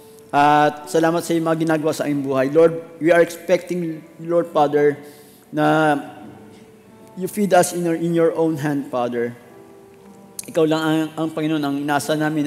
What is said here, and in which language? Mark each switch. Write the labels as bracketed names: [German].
[Filipino] At salamat sa iyong mga ginagawa sa aming buhay. [English] Lord, we are expecting, Lord Father, na you feed us in your own hand, Father. [Filipino] Ikaw lang ang Panginoon, ang inasa namin.